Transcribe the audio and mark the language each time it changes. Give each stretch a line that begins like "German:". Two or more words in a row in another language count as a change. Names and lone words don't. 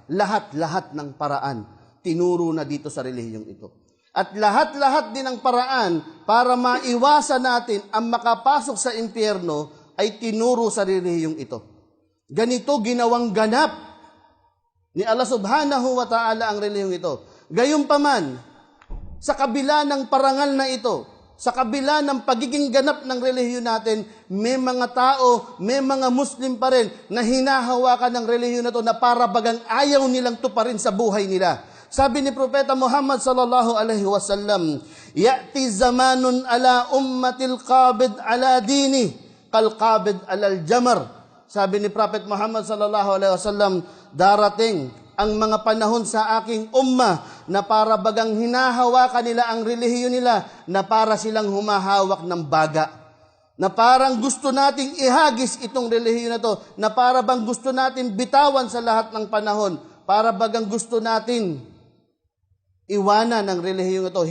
Filipino: Lahat ng paraan tinuro na dito sa relihiyong ito. At lahat din ng paraan para maiwasan natin ang makapasok sa impyerno ay tinuro sa relihiyong ito. Ganito ginawang ganap ni Allah
Arabic: سبحانه وتعالى
Filipino: ang relihiyong ito. Gayunpaman, sa kabila ng parangal na ito, sa kabila ng pagiging ganap ng relihiyon natin, may mga tao, may mga Muslim pa rin na hinahawakan ng relihiyon na ito na para bagang ayaw nilang tuparin sa buhay nila. Sabi ni Propeta Muhammad
Arabic: صلى الله عليه وسلم يأتي زمان على أمتي القابض على دينه كالقابض على الجمر."
Filipino: Sabi ni Prophet Muhammad
Arabic: صلى الله عليه وسلم,
Filipino: darating ang mga panahon sa aking ummah na para bagang hinahawakan nila ang relihiyon nila na para silang humahawak ng baga. Na parang gusto nating ihagis itong relihiyon na to, na para bang gusto natin bitawan sa lahat ng panahon, para bagang gusto natin iwanan ang relihiyong ito.